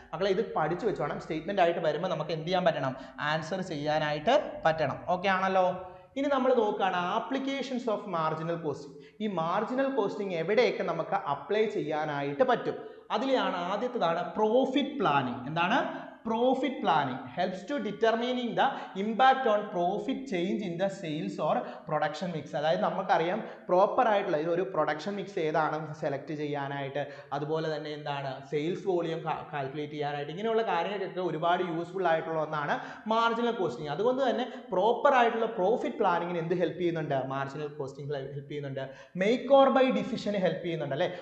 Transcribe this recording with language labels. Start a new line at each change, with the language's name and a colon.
Malayalam: മക്കളെ ഇത് പഠിച്ചു വെച്ചോണം. സ്റ്റേറ്റ്മെന്റ് ആയിട്ട് വരുമ്പോൾ നമുക്ക് എന്ത് ചെയ്യാൻ പറ്റണം? ആൻസർ ചെയ്യാനായിട്ട് പറ്റണം. ഓക്കെ ആണല്ലോ. ഇനി നമ്മൾ നോക്കുകയാണ് ആപ്ലിക്കേഷൻസ് ഓഫ് മാർജിനൽ കോസ്റ്റിംഗ്. ഈ മാർജിനൽ കോസ്റ്റിംഗ് എവിടെയൊക്കെ നമുക്ക് അപ്ലൈ ചെയ്യാനായിട്ട് പറ്റും? അതിലാണ് ആദ്യത്തേതാണ് പ്രോഫിറ്റ് പ്ലാനിങ്. എന്താണ്?
English: profit planning helps to determining the impact on profit change in the sales or production mix.
Malayalam: അതായത് നമുക്കറിയാം പ്രോപ്പർ ആയിട്ടുള്ള ഒരു പ്രൊഡക്ഷൻ മിക്സ് ഏതാണെന്ന് സെലക്ട് ചെയ്യാനായിട്ട്, അതുപോലെ തന്നെ എന്താണ് സെയിൽസ് വോളിയം കാൽക്കുലേറ്റ് ചെയ്യാനായിട്ട്, ഇങ്ങനെയുള്ള കാര്യങ്ങൾക്കൊക്കെ ഒരുപാട് യൂസ്ഫുൾ ആയിട്ടുള്ള ഒന്നാണ് മാർജിനൽ കോസ്റ്റിംഗ്. അതുകൊണ്ട് തന്നെ പ്രോപ്പർ ആയിട്ടുള്ള പ്രോഫിറ്റ് പ്ലാനിങ്ങിന് എന്ത് ഹെൽപ്പ് ചെയ്യുന്നുണ്ട്? മാർജിനൽ കോസ്റ്റിംഗ് ഹെൽപ്പ് ചെയ്യുന്നുണ്ട്. മേക്ക് ഓർ ബൈ ഡിസിഷന് ഹെൽപ്പ് ചെയ്യുന്നുണ്ട് അല്ലേ.